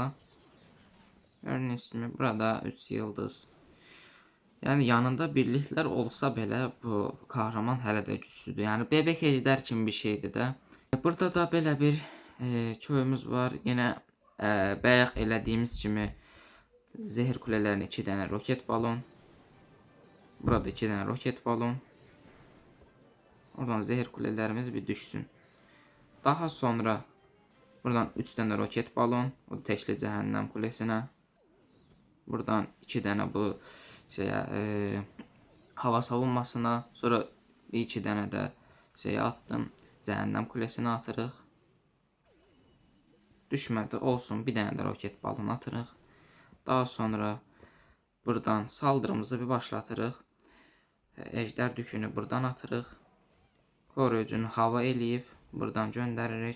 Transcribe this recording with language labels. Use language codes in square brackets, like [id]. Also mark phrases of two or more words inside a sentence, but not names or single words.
[az] Gördüyünüz kimi burada 3 yıldız. Yəni yanında birliklər olsa belə bu kahraman hələ də güclüdür. Yəni bebek ejder kimi bir şeydir də. Burada da belə bir köyümüz var. [tr] Yine [az] bayaq elədiyimiz kimi [tr] zehir kulelerini 2 tane roket balon. Burada 2 tane roket balon. Oradan zehir kulelerimiz bir düşsün. Daha sonra buradan 3 tane roket balon. O teşli cehennem kulesine. Buradan 2 tane bu hava savunmasına. Sonra 2 tane de attım. Cehennem kulesine atırıq. [az] Düşmədi, olsun, bir dənə də roket balon atırıq. [tr] Daha sonra buradan saldırımızı bir başlatırıq. [az] Ejder dükünü buradan atırıq. Koruyucunu hava eləyib buradan göndəririk.